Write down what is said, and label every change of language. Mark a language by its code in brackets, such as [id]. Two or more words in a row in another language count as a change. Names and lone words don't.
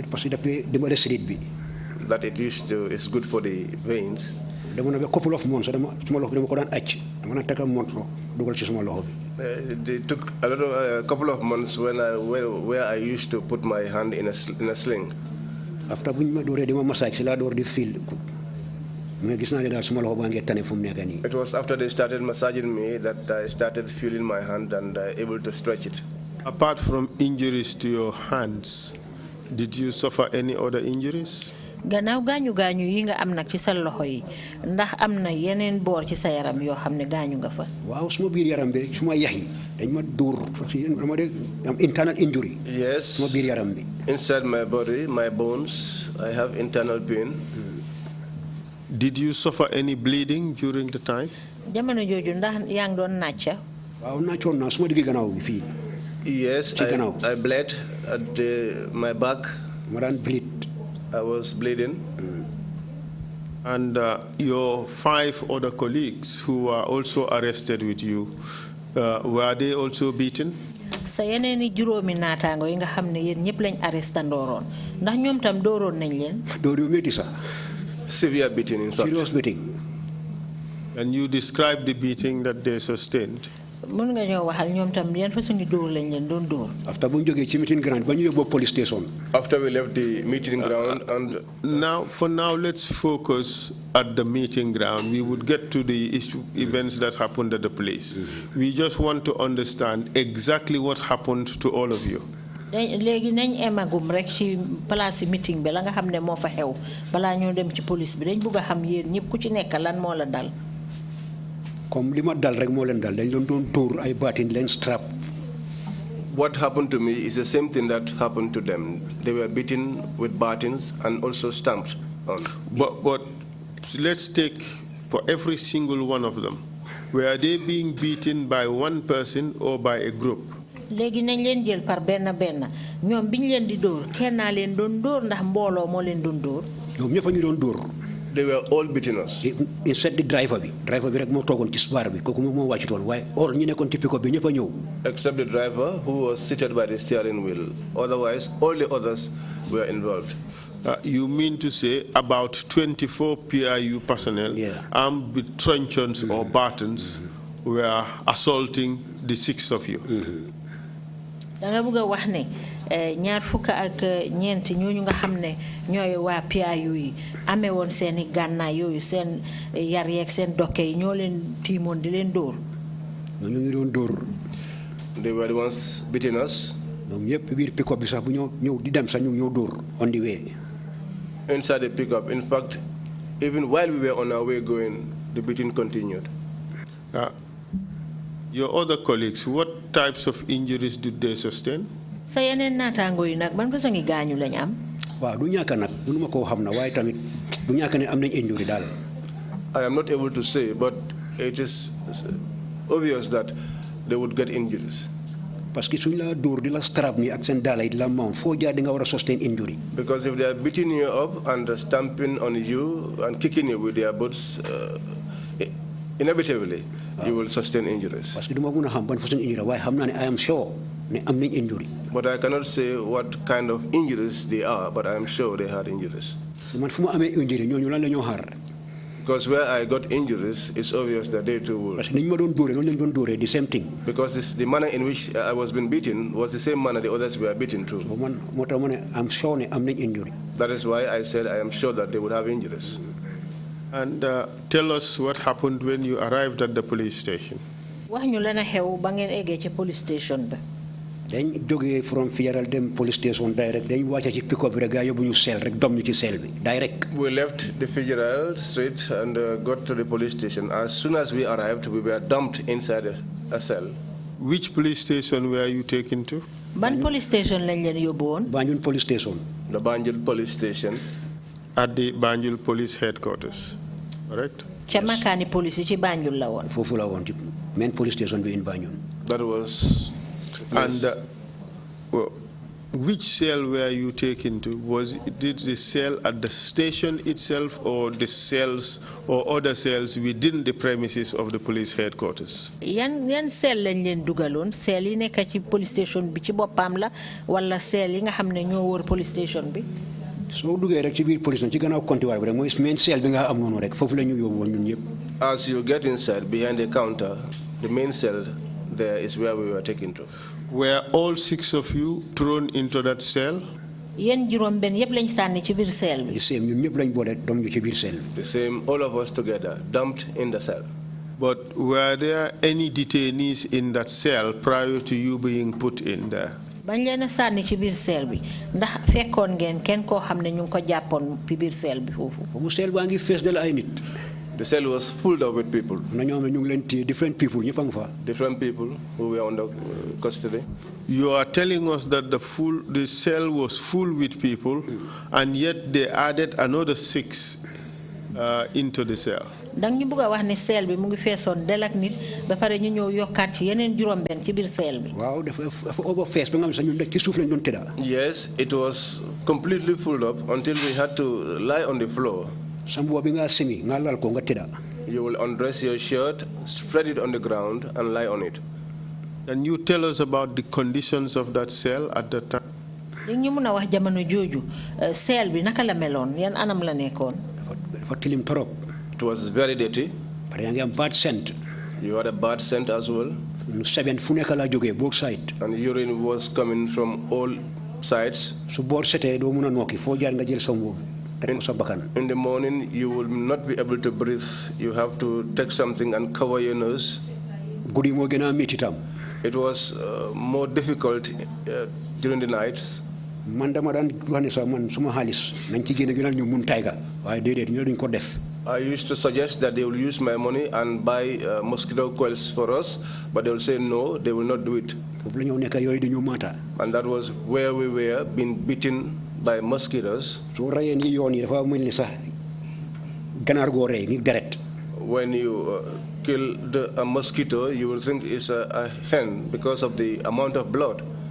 [en] That it is good for the veins. A couple of months, They took a couple of months where I used to put my hand in a sling. [wo] After buñ ma dooree di ma massage si laa door di feel mais gis naa ne daal suma loxo baa ngi tane fu mu nekk nii. [en] It was after they started massaging me that I started feeling my hand and able to stretch it. Apart from injuries to your hands, did you suffer any other injuries? [wo] gannaaw gaañu gaañu yi nga am nag ci sa loxo yi ndax am na yeneen boor ci sa yaram yoo xam ne gaañu nga fa. waaw suma biir yaram bi suma yax yi dañ ma dóor dama de am [en] internal injury. Yes. [wo] suma biir yaram bi. [en] Inside my body, my bones, I have internal pain. Did you suffer any bleeding during the time? [wo] jamono jooju ndax yaa ngi doon nàcca. waaw nàccoon naa suma digg gannaaw bi fii. [en] Yes, I bled at my back. [wo] ma daan bleed. [en] I was bleeding. And your 5 other colleagues who were also arrested with you, were they also beaten? [wo] sa yeneeni juróomi naataango yi nga xam ne yéen ñëpp lañ arresté ndooroon ndax ñoom tam dooroon nañ leen. dóor yu métti sax. [en] Severe beating, in fact. Serious beating. And you described the beating that they sustained. [wo] mën nga ñoo waxal ñoom tam yan façon ngi dóor lañ leen doon dóor. after bu ñu jógee ci [en] meeting ground [wo] ba ñu yóbbu [en] police station. After we left the meeting ground and for now, let's focus at the meeting ground. We would get to the events that happened at the police. We just want to understand exactly what happened to all of you. [wo] léegi nañ emagum rek ci place meeting bi la nga xam ne moo fa xew balaa ñoo dem ci police bi dañ bëgg a xam yéen ñëpp ku ci nekk lan moo la dal. comme li ma dal rek moo leen dal dañ doon dóor ay baatin leen strap. [en] what happened to me is the same thing that happened to them. They were beaten with batons and also stamped on. But let's take for every single one of them. Were they being beaten by one person or by a group? [wo] léegi nañ leen jël par benn benn ñoom biñ leen di dóor kenn naa leen doon dóor ndax mbooloo moo leen doon dóor. ñoom ñëpp a ñu doon dóor. [en] They were all beating us. Instead the driver [wo] bi rek moo toogoon ci bar bi kooku moo wàccutoon waaye all ñu nekkoon ci pick-up bi ñëpp a ñëw. [en] Except the driver who was seated by the steering wheel. Otherwise, all the others were involved. You mean to say about 24 PIU personnel armed with truncheons or batons were assaulting the 6 of you? [wo] da nga bëgg a wax ne ñaar fukk ak ñeenti ñooñu nga xam ne ñooy waa PIU yi amee woon seen i gànnaay yooyu seen yar yeeg seen dokke yi ñoo leen tiimoon di leen dóor. ñu ngi doon dóor. [en] They were the ones beating us. [wo] ñoom ñëpp biir pick-up bi sax bu ñëw di dem sax ñu ñëw dóor [en] on the way. Inside the pickup. In fact, even while we were on our way going, the beating continued. Your other colleagues, what types of injuries did they sustain? [wo] sa yeneen naataango yi nag ban façon ngi gaañu lañ am. waaw du ñàkk nag mënuma koo xam na waaye tamit du ñàkk ne am nañ injury daal. [en] I am not able to say, but it is obvious that they would get injuries. [fr] parce que [wo] suñ la dóor di la strap ni ak seen daala yi di la mount foo jaar di nga war a [en] sustain injury. Because if they are beating you up and stamping on you and kicking you with their boots, inevitably you will sustain injuries. [fr] parce que [wo] du ma mën a xam ban façon injury waaye xam naa ne [en] I am sure [wo] ne am nañ injury. [en] But I cannot say what kind of injuries they are, but I am sure they had injuries. [wo] man fu ma amee injury ñooñu lan la ñoo xaar. [en] Because where I got injuries, it's obvious that they too would. [fr] parce que [wo] ni ñu ma doon dóoree noonu lañ doon dóoree [en] the same thing. Because the manner in which I was being beaten was the same manner the others were beaten too. [wo] so man moo tax ma ne [en] am sure [wo] ne am nañ injury. [en] That is why I said I am sure that they would have injuries. And tell us what happened when you arrived at the police station. [wo] wax ñu lan a xew ba ngeen eggee ci [en] police station [wo] ba. dañ jógee from Fieral dem [en] police station [wo] direct dañ wàcce ci pick-up bi rek gaa yóbbu ñu seel rek dom ñu ci seel bi direct. [en] We left the Fitzgerald Street and got to the police station. As soon as we arrived, we were dumped inside a cell. Which police station were you taken to? [wo] ban [en] police station [wo] lañ leen yóbbu woon. [en] Banjul police station. The Banjul police station. At the Banjul police headquarters, correct? [wo] ca makaani police yi ci Banjul la woon. foofu la woon ci [en] main police station [wo] bi in Banjul. [en] That was. And which cell were you taken to? Did the cell at the station itself or the cells or other cells within the premises of the police headquarters? [wo] yan cell lañ leen dugaloon cell yi nekk ci [en] police station [wo] bi ci boppam la wala cell yi nga xam ne ñoo wër [en] police station [wo] bi. soo duggee rek ci biir police ci gannaaw comptoir bi rek mooy [en] main cell [wo] bi nga am noonu rek foofu la ñu yóbbu woon ñun ñëpp. [en] As you get inside, behind the counter, the main cell there is where we were taken to. Were all 6 of you thrown into that cell? [wo] yéen juróom benn yëpp lañ sànni ci biir cell bi. [en] the same [wo] ñun ñëpp lañ boole doom ñu ci biir cell bi. [en] The same, all of us together, dumped in the cell. But were there any detainees in that cell prior to you being put in there? [wo] bañ leen a sànni ci biir cell bi ndax fekkoon ngeen kenn koo xam ne ñu ngi ko jàppoon ci biir cell bi foofu. bu cell baa ngi fees dal ay nit. [en] The cell was full up with people. [wo] na ñoom ñu ngi leen téye [en] different people [wo] ñëpp a ngi fa. [en] Different people who were under custody. You are telling us that the cell was full with people, and yet they added another 6 into the cell. [wo] dang ñu bëgg a wax ne cell bi mu ngi feesoon del ak nit ba pare ñu ñëw yokkaat ci yeneen juróom benn ci biir cell bi. waaw dafa over fees ba nga xam ne ñun ci suuf lañ doon tëdda. [en] Yes, it was completely full up until we had to lie on the floor. [wo] sa mbuba bi nga simi nga lal ko nga tëdda. [en] You will undress your shirt, spread it on the ground, and lie on it. Can you tell us about the conditions of that cell at the time? [wo] ñu mën a wax jamono jooju cell bi naka la meloon yan anam la nekkoon. dafa tilim torop. [en] It was very dirty. [wo] But yaa ngi am [en] bad scent. You had a bad scent as well. [wo] Seven fu nekk la jógee [en] both sides. And urine was coming from all sides. [wo] su boor setee doo mun a nokki foo jaar nga jël sa mbubu teg ko sa bakkan. [en] In the morning, you will not be able to breathe. You have to take something and cover your nose. [wo] guddi moo gën a métti tam. [en] It was more difficult during the night. [wo] man dama daan wax ne sax man suma xaalis nañ ci génne gënal ñu mun tayga waaye déedéet ñu duñ ko def. [en] I used to suggest that they will use my money and buy mosquito coils for us, but they will say no, they will not do it. And that was where we were, being bitten by mosquitoes. When you kill a mosquito, you will think it's a hen because of the amount of blood.